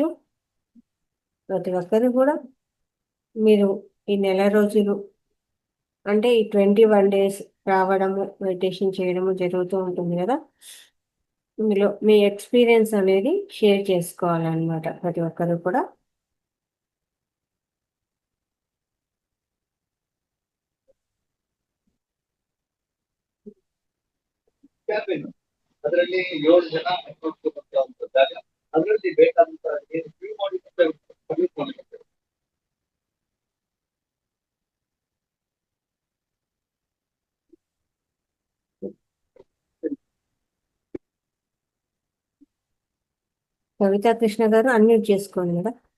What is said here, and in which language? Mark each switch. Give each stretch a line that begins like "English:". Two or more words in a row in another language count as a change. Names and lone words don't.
Telugu: ప్రతి ఒక్కరు కూడా మీరు ఈ నెల రోజులు అంటే ఈ 21 days రావడము, మెడిటేషన్ చేయడము జరుగుతూ ఉంటుంది కదా. ఇందులో మీ ఎక్స్పీరియన్స్ అనేది షేర్ చేసుకోవాలన్నమాట ప్రతి ఒక్కరు కూడా.
Kannada: ಅದರಲ್ಲಿ 7 ಜನ ಅದರಲ್ಲಿ ಬೇಕಾದಂತ ಏನು ಫ್ರೀ ಮಾಡಿ
Telugu: కవితా కృష్ణ గారు అన్మ్యూట్ చేసుకోండి కదా.